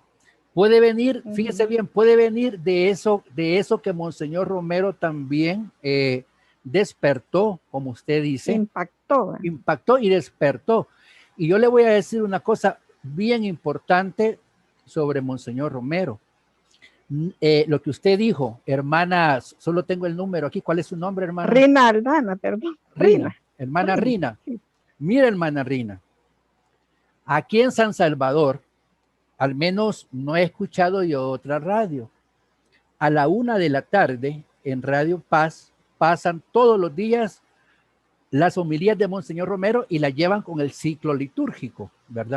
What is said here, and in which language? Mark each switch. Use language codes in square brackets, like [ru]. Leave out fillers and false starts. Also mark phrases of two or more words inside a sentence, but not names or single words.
[es] Puede venir, fíjese bien, puede venir de eso que Monseñor Romero también despertó, como usted dice, Impactó. impactó y despertó. Y yo le voy a decir una cosa bien importante sobre Monseñor Romero. Lo que usted dijo, hermana, solo tengo el número aquí. ¿Cuál es su nombre, hermana? Rina Aldana, perdón. Rina, hermana Rina. Sí. Mira, hermana Rina, aquí en San Salvador, al menos no he escuchado yo otra radio. A la 1 de la tarde en Radio Paz pasan todos los días las homilías de Monseñor Romero y la llevan con el ciclo litúrgico, ¿verdad?